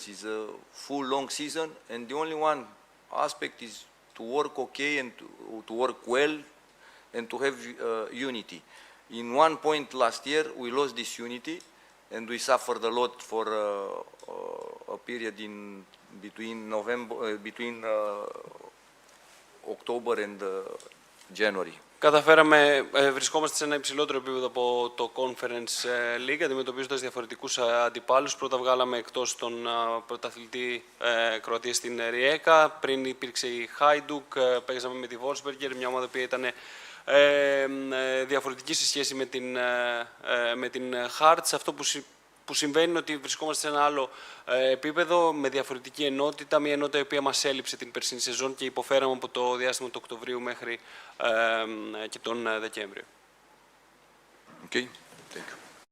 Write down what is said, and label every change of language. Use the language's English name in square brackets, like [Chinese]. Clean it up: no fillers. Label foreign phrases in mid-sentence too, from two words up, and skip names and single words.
[English] It's a full long season, and the only one aspect is to work okay and to work well and to have unity. In one point last year, we lost this unity, and we suffered a lot for a period in between October and January. [Greek] Βρισκόμαστε σε ένα υψηλότερο επίπεδο από το Conference League, αντιμετωπίζοντας διαφορετικούς αντιπάλους. Πρώτα βγάλαμε εκτός τον πρωταθλητή Κροατίας στην Ριέκα, πριν υπήρξε η Hajduk, παίζαμε με τη Wolfsberger, μια ομάδα που ήταν διαφορετική σε σχέση με την Hearts. Αυτό που συμβαίνει είναι ότι βρισκόμαστε σε ένα άλλο επίπεδο, με διαφορετική ενότητα, μια ενότητα η οποία μας έλειψε την περσινή σεζόν και υποφέραμε από το διάστημα του Οκτωβρίου μέχρι και τον Δεκέμβριο. [English] Okay? Thank you.